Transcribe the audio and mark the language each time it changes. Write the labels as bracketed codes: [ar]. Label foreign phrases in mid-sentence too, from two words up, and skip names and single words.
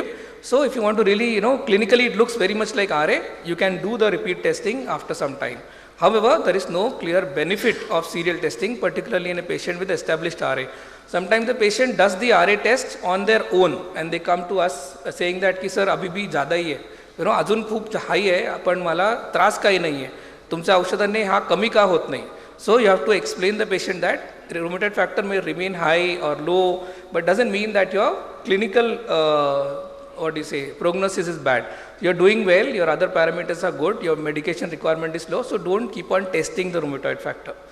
[en] So if you want to really, clinically it looks very much like RA, you can do the repeat testing after some time. However, there is no clear benefit of serial testing, particularly in a patient with established RA. Sometimes the patient does the RA test on their own and they come to us saying that [hi] कि सर अभी भी ज़्यादा ही है, [mr] अजून खूप हाय आहे पण मला त्रास काही नाही आहे, तुमच्या औषधांनी हा कमी का होत नाही. [en] So you have to explain the patient that rheumatoid factor may remain high or low, but doesn't mean that your clinical prognosis is bad. You are doing well, your other parameters are good, your medication requirement is low, so don't keep on testing the rheumatoid factor.